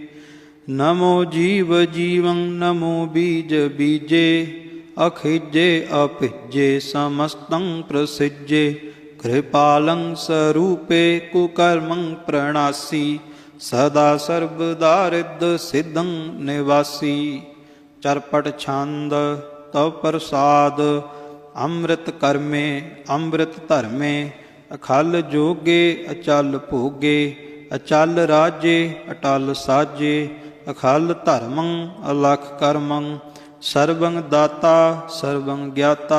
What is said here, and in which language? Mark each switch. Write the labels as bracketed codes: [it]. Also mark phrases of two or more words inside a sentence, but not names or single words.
[bra] नमो जीव जीवं नमो बीज बीजे अखिजे अभिजे समस्तं प्रसिजे। कृपालं स्वरूपे कुकर्मं प्रणासी सदा सर्वदारिद्र सिद्धं निवासी। चरपट छंद तव प्रसाद ਅੰਮ੍ਰਿਤ ਕਰਮੇ ਅੰਮ੍ਰਿਤ ਧਰਮੇ। ਅਖਲ ਜੋਗੇ ਅਚਲ ਭੋਗੇ ਅਚਲ ਰਾਜੇ ਅਟਲ ਸਾਜੇ। ਅਖਲ ਧਰਮੰ ਅਲਖ ਕਰਮੰ ਸਰਬੰ ਦਾਤਾ ਸਰਬੰ ਗਿਆਤਾ।